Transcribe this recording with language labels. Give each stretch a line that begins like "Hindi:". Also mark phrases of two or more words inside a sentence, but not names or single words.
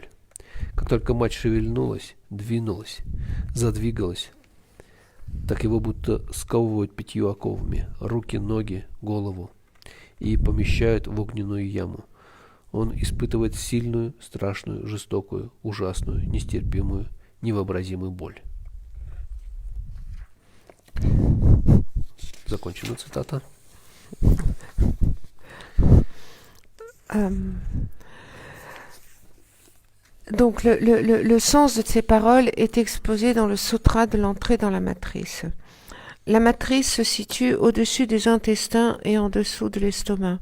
Russian: Как только мать шевельнулась, двинулась, задвигалась, так его будто сковывают 5 оковами, руки, ноги, голову, и помещают в огненную яму. Он испытывает сильную, страшную, жестокую, ужасную, нестерпимую, невообразимую боль. Закончена цитата.
French: Donc le sens de ces paroles est exposé dans le sutra de l'entrée dans la matrice. La matrice se situe au-dessus des intestins et en dessous de l'estomac.